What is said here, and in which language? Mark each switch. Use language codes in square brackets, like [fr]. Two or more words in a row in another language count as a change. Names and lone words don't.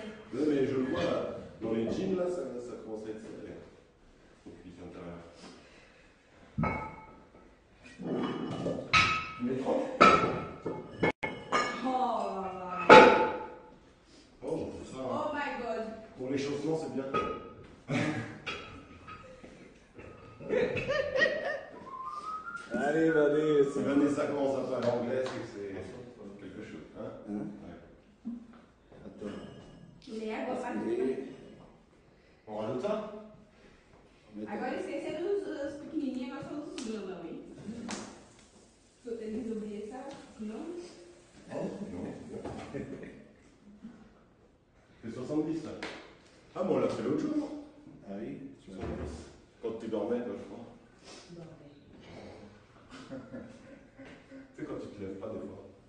[fr] Non, mais je le vois là. Dans les jeans, là, ça commence à être serré. Au cuisse intérieur. Tu mets 30? Oh là là. Oh, c'est ça. [en] Oh my god. [fr] Pour les chaussements, c'est bien. Allez, allez, Si Vanessa commence à parler anglais, c'est que c'est quelque chose. Hein? Ouais. Attends. Léa, [pt] boa parte. [fr] On rajoute ça? [pt] Agora esqueceram os pequenininhos, agora são os grandão, hein? Eles ouviram [fr] ça? Non? Non. C'est 70 là. Ah bon, on l'a fait l'autre jour. Ah oui, tu vois. Quand tu dormais, toi, je crois. Tu sais, quand tu te lèves pas des fois.